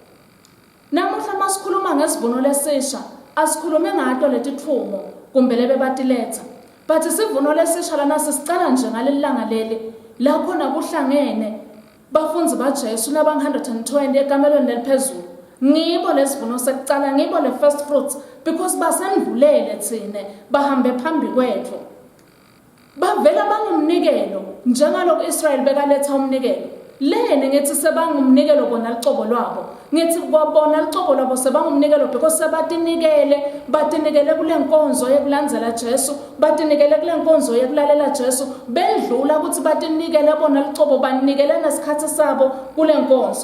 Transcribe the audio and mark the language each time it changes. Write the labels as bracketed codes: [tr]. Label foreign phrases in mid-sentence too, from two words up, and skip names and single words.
[ss] Namuhla masikhuluma ngesivuno lesisha asikhulume ngato letithumo kumbe lebe batiletha. But isivuno lesisha lana sisicala nje ngalelilanga leli la khona kuhlangene bafunzi baJesu nabang-120 ekamelweni leliphezulu. Ngibo lesivuno sekucala, ngibo le [en] first fruits because [ss] basendvulele thine bahambe phambi kwethu. Bavela bangumnikelo njengalokho Israyeli bekaletha umnikelo. Lene ngithi sebangumnikelo bona licobo lwabo. Ngithi kwabona licobo lwabo sebangumnikelo because batinikele kule nkonzo yekulandzela Jesu, batinikele kule nkonzo yekulalela Jesu, bedlula ukuthi batinikele bona licobo banikele nesikhathi sabo kule nkonzo.